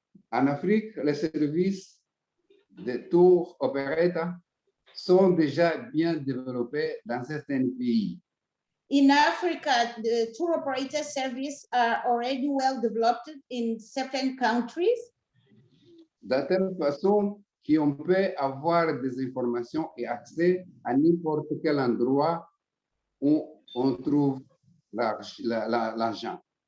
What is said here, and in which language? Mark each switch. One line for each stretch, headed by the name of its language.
French: En Afrique, les services de tour operator sont déjà bien développés dans certains pays.
English: In Africa, the tour operator service are already well developed in certain countries,
French: De telle façon qu'on peut avoir des informations et accès à n'importe quel endroit où on trouve l'argent.